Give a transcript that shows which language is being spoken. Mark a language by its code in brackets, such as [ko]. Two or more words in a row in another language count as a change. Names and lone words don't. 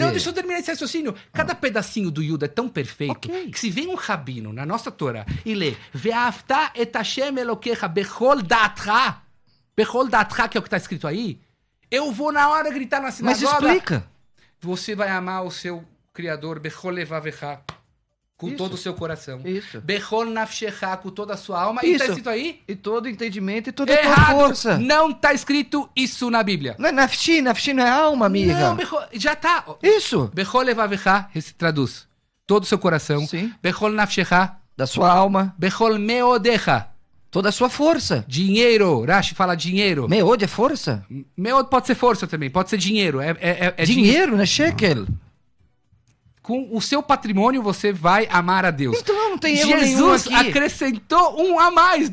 [pt] Não, deixa eu terminar esse raciocínio. Cada pedacinho do Yuda é tão perfeito que se vem um rabino na nossa Torá e lê [he] ואהבת את השם אלוקיך בכל דעתך, [pt] que é o que tá escrito aí, eu vou na hora gritar na sinagoga... Mas explica. Você vai amar o seu Criador, [he] בכל לבבך, [pt] com todo o seu coração. Isso. [he] בכל נפשך, [pt] com toda a sua alma. Isso. E tá escrito aí? E todo entendimento e toda a tua força. Não tá escrito isso na Bíblia. Não é nafshi não é alma, amiga. Não, já tá. Isso. [he] בכל לבבך, [pt] traduz. Todo o seu coração. Sim. [he] בכל נפשך. [pt] Da sua alma. [he] בכל מאודך. [pt] Toda a sua força. Dinheiro. Rashi fala dinheiro. Meod é força? Meod pode ser força também. Pode ser dinheiro. É dinheiro, né? Shekel. Com o seu patrimônio, você vai amar a Deus. Então não tem erro nenhum aqui. Jesus acrescentou um a mais.